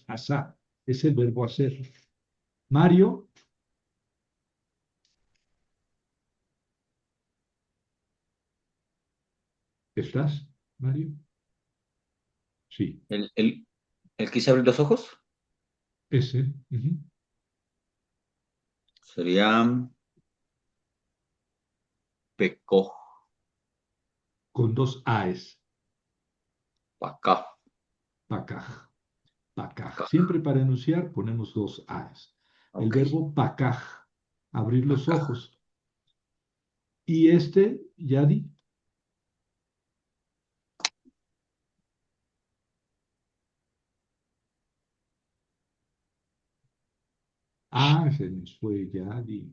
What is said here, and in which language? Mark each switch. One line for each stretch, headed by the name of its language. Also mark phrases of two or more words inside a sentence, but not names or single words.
Spanish: Asá es el verbo hacer. Mario, ¿estás, Mario? Sí, ¿El quise abrir los ojos? ese. Ujú. Sería pecó, Con dos A's.
Hebrew: pacá, Pacaj, pacaj. pacá.
Spanish: Siempre para enunciar ponemos dos A's. El Ok, verbo pacaj, abrir los
Hebrew: pacá.
Spanish: ojos. Y este, Yadi, se nos fue Yadi.